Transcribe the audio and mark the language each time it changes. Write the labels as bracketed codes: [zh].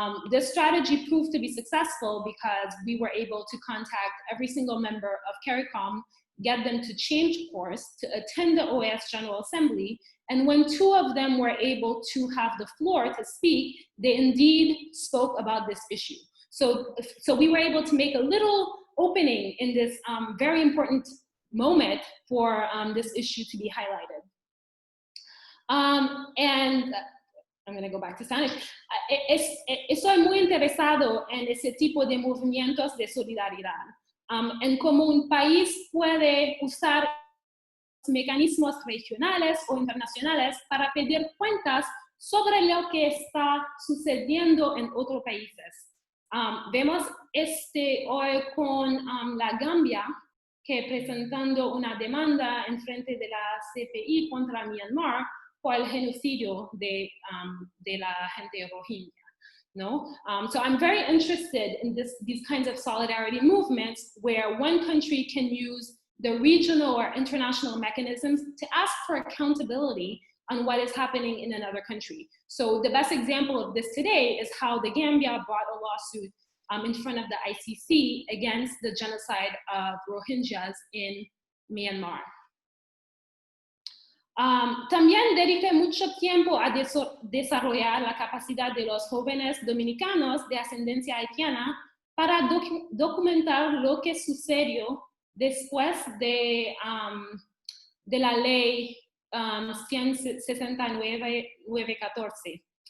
[en] This strategy proved to be successful because we were able to contact every single member of CARICOM, get them to change course, to attend the OAS General Assembly, and when 2 of them were able to have the floor to speak, they indeed spoke about this issue. So we were able to make a little opening in this very important moment for this issue to be highlighted. And I'm going to go back to Spanish. [es] Estoy muy interesado en ese tipo de movimientos de solidaridad, en cómo un país puede usar mecanismos regionales o internacionales para pedir cuentas sobre lo que está sucediendo en otros países. Vemos hoy con la Gambia, que presentando una demanda en frente de la CPI contra Myanmar por el genocidio de la gente Rohingya. No? [en] So I'm very interested in these kinds of solidarity movements where one country can use the regional or international mechanisms to ask for accountability on what is happening in another country. So the best example of this today is how the Gambia brought a lawsuit in front of the ICC against the genocide of Rohingyas in Myanmar. [es] También dediqué mucho tiempo a desarrollar la capacidad de los jóvenes dominicanos de ascendencia haitiana para documentar lo que sucedió después de la ley 169-914.